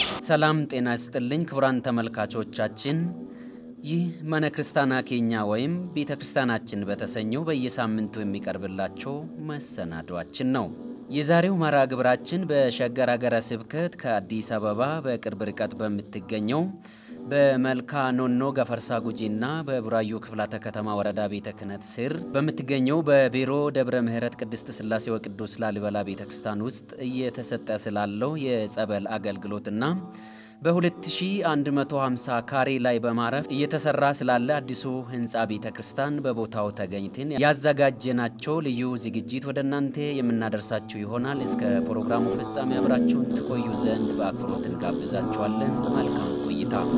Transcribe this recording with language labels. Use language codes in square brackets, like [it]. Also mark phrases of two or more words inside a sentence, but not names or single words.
[am] ሰላም ጤና ይስጥልኝ ክቡራን ተመልካቾቻችን ይህ [om] Mana kiristaanaa keenya [am] ወይም ቤተክርስቲያናችን በተሰኘው በየሳምንቱ የሚቀርብላችሁ መሰናዷችን ነው። የዛሬው መርሃ ግብራችን በሸገር ሀገረ ስብከት ከአዲስ አበባ በቅርብ ርቀት በምትገኘው በመልካ ኖኖ ገፈርሳ ጉጂና በቡራዩ ክፍላተ ከተማ ወረዳ ቤተ ክህነት ስር በምትገኘው በቢሮ ደብረ ምህረት ቅድስት ሥላሴ ወቅዱስ ላሊበላ ቤተክርስቲያን ውስጥ እየተሰጠ ስላለው የጸበል አገልግሎትና በ2150 ካሬ ላይ በማረፍ እየተሰራ ስላለ አዲሱ ህንጻ ቤተክርስቲያን በቦታው ተገኝተን ያዘጋጀናቸው ልዩ ዝግጅት ወደናንተ የምናደርሳችሁ ይሆናል። እስከ ፕሮግራሙ ፍጻሜ አብራችሁን ትቆዩ ዘንድ በአክብሮት እንጋብዛችኋለን። መልካም ቆይታ።